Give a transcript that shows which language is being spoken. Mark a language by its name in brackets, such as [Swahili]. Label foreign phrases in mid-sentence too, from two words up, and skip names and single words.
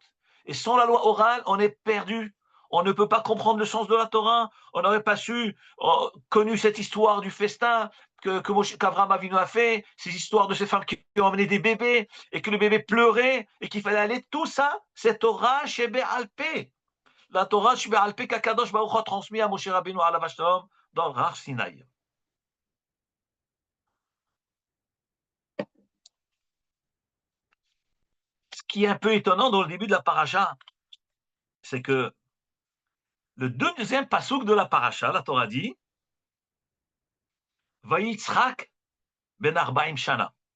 [French] Et sans la loi orale, on est perdu. On ne peut pas comprendre le sens de la Torah. On n'aurait pas connu cette histoire du festin qu'Avraham Avinu a fait, ces histoires de ces femmes qui ont amené des bébés et que le bébé pleurait et qu'il fallait aller. Tout ça, c'est [Hebrew] תורה שבעל פה. [French] La [Hebrew] תורה שבעל פה [French] qu' [Hebrew] הקדוש ברוך הוא [French] a transmis à Moshe Rabbeinu [Hebrew] עליו השלום [French] dans le Har Sinaï. Ce qui est un peu étonnant dans le début de la paracha, c'est que le deuxième pasouk de la paracha, la Torah dit [Hebrew] ויצחק בן ארבעים שנה.